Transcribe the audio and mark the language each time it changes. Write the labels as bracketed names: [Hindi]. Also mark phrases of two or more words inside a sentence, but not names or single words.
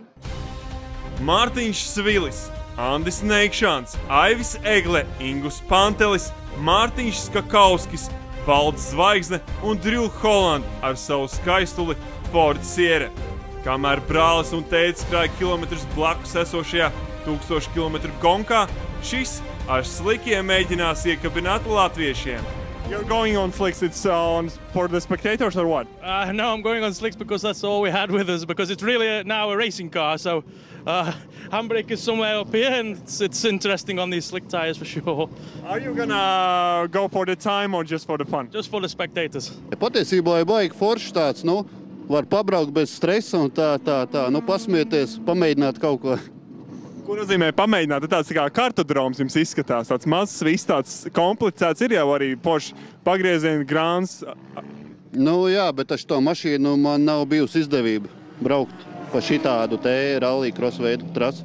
[Latvian] Mārtiņš Svilis, Andis Neikšāns, Aivis Egle, Ingus Pantelis, Mārtiņš Skakauskis, Valdis Zvaigzne un Drew Holland ar savu skaistuli Ford Sierra. Kamēr brālis un tētis krāja kilometrus blakus esošajā 1000 km gonkā, šis ar slikiem mēģinās iekabināt latviešiem. [English] You're going on slicks, it's for the spectators or what? No, I'm going on slicks because that's all we had with us, because it's really now a racing car. So handbrake is somewhere up here, and it's interesting on these slick tires for sure. Are you gonna go for the time or just for the fun? Just for the spectators. [Latvian] Patiesībā ir baigi foršs tāds, var pabraukt bez stresa un tā, pasmieties, pamēģināt kaut ko. Ko nozīmē pamēģināt? Tāds kā kartodroms jums izskatās, tāds mazs, viss tāds komplicēts, ir jau arī Porsche pagrieziena grāns. Jā, bet ar to mašīnu man nav bijusi izdevība braukt pa šitādu te rallija crossveidu trasi.